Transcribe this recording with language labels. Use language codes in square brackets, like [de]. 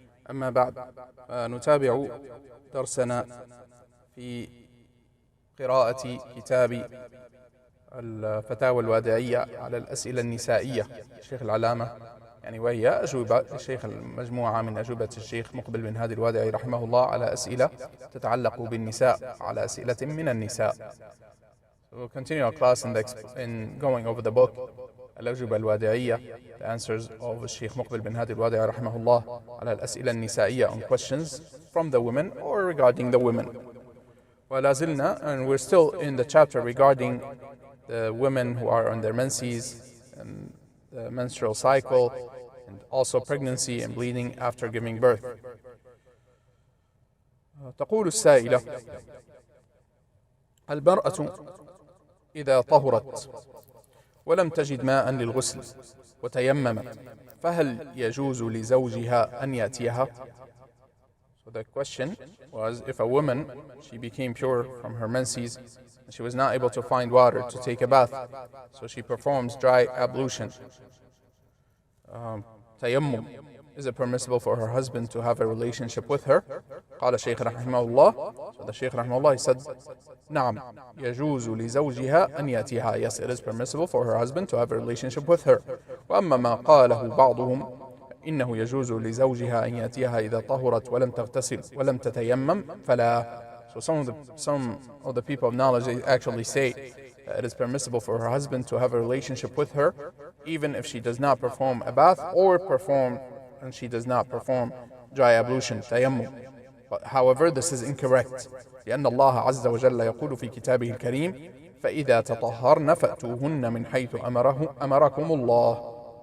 [ar] أما بعد، نتابع درسنا في قراءة كتاب الفتاوى الوادعية على الأسئلة النسائية الشيخ العلامة، وهي أجوبة الشيخ المجموعة من أجوبة الشيخ مقبل بن هادي الوادعي رحمه الله على أسئلة تتعلق بالنساء، على أسئلة من النساء. [en] We'll continue our class in going over the book al-Ajwaba al-Wadi'iyya, the answers of Sheikh Muqbil bin Hadi al-Wadi'i rahimahullah [ar] على الأسئلة النسائية, [en] on questions from the women or regarding the women. [ar] ولا زلنا, [en] and we're still in the chapter regarding the women who are on their menses and the menstrual cycle, and also pregnancy and bleeding after giving birth. [ar] تقول السائلة: المرأة إذا طهرت ولم تجد ماء للغسل وتيممت فهل يجوز لزوجها أن يأتيها? [en] So the question was, if a woman, she became pure from her menses and she was not able to find water to take a bath, so she performs dry ablution. Tayammum, is it permissible for her husband to have a relationship with her? [ar] قال الشيخ rahimahullah. [en] So the Sheikh rahimahullah, he said, [ar] نعم يجوز لزوجها أن يأتيها. [en] Yes, it is permissible for her husband to have a relationship with her. [ar] وأما ما قاله بعضهم إنه يجوز لزوجها أن يأتيها إذا طهرت ولم تغتسل ولم تتيمم فلا. [en] So some of the people of knowledge, they actually say that it is permissible for her husband to have a relationship with her even if she does not perform a bath and she does not perform dry ablution, tayammum. But however, this is incorrect. [ar] لأن الله عز وجل يقول في كتابه الكريم: فإذا تطهرن فأتوهن من حيث أمركم الله.